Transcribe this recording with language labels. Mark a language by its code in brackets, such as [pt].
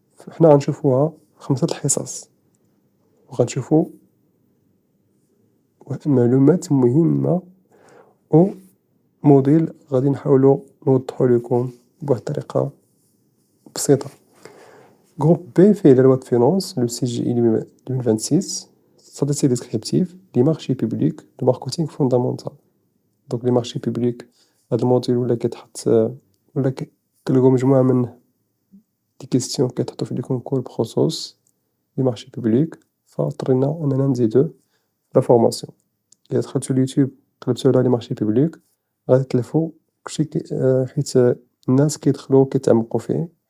[ar] حنا غنشوفوها 5 الحصص، وغنشوفو واحد المعلومات مهمة و موديل غادي نحاولو نوضحو ليكم بواحد الطريقة بسيطة. [fr] Groupe B fait la loi de finances, le CGI 2026, statistique descriptive, les marchés publics, le marketing fondamental. Donc les marchés publics, [ar] هاد الموديل ولا كيتحط ولا كنلقاو مجموعة من دي كيستيون كيتحطو في لي كونكور بخصوص لي مارشي بوبليك، فاضطرينا أننا نزيدوه لا فورماسيون. إلا دخلتو اليوتيوب قلبتو على لي مارشي بوبليك غادي تلفو كلشي حيت الناس كيدخلو كيتعمقو فيه.